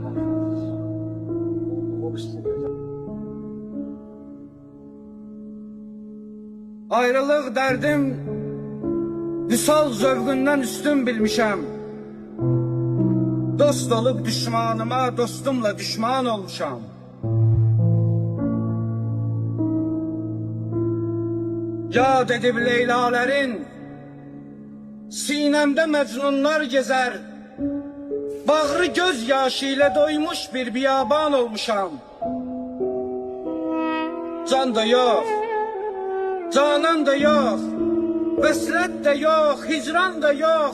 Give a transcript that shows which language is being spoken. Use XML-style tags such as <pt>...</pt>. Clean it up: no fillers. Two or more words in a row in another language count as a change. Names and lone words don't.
<az>Ayrılıq dərdim vüsal zövqündən üstün bilmişəm. Dost olub düşmanıma, dostumla düşman olmuşam. Yad edib Leyla'lerin,</az> <tr>sinemde mecnunlar gezer. Bağrı göz yaşı ile doymuş bir biyaban olmuşam. Can da yok, canan da yok, veslet de yok, hicran da yok.</tr>